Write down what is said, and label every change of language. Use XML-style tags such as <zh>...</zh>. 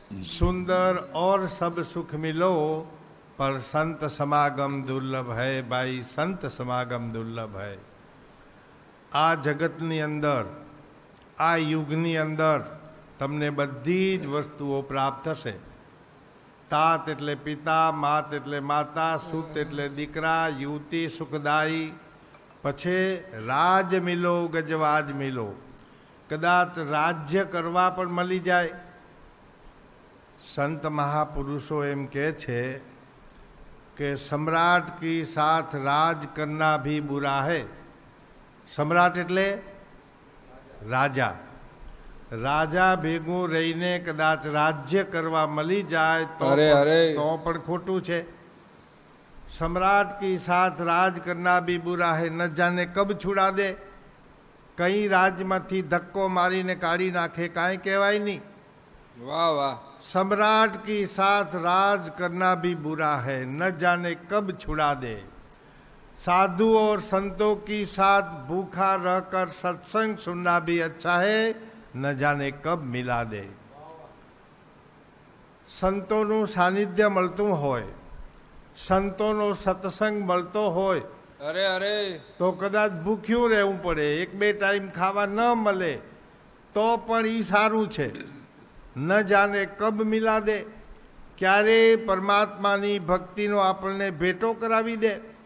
<hi>सुंदर और सब सुख मिलो पर संत समागम दुर्लभ है भाई, संत समागम दुर्लभ है.</hi> <gu>આ જગતની અંદર, આ યુગની અંદર તમને બધી જ વસ્તુઓ પ્રાપ્ત થશે. તાત એટલે પિતા, માત એટલે માતા, સુત એટલે દીકરા, યુવતી સુખદાયી, પછી રાજ મિલો ગજવાજ મિલો. કદાચ રાજ્ય કરવા પણ મળી જાય. સંત મહાપુરુષો એમ કહે છે કે</gu> <hi>સમ્રાટ કી સાથ રાજ કરના ભી બુરા હૈ.</hi> <gu>સમ્રાટ એટલે રાજા. રાજા ભેગું રહીને કદાચ રાજ્ય કરવા મળી જાય તો પણ ખોટું છે.</gu> <hi>સમ્રાટ કી સાથ રાજ કરના ભી બુરા હે, ન જાને કબ છુડા દે.</hi> <gu>કઈ રાજમાંથી ધક્કો મારીને કાઢી નાખે કાંઈ કહેવાય નહીં. વાહ વાહ.</gu> <hi>सम्राट की साथ राज करना भी बुरा है, न जाने कब छुड़ा दे. साधु और संतों की साथ भूखा रहकर सत्संग सुनना भी अच्छा है, न जाने कब मिला दे.</hi> <gu>સંતોનું સાનિધ્ય મળતું હોય, સંતોનો સત્સંગ મળતો હોય, અરે અરે તો કદાચ ભૂખ્યું રહેવું પડે, એક બે ટાઈમ ખાવા ન મળે તો પણ એ સારું છે.</gu> <hi>ન જાને કબ મિલા દે,</hi> <gu>ક્યારે પરમાત્માની ભક્તિનો આપણને ભેટો કરાવી દે.</gu>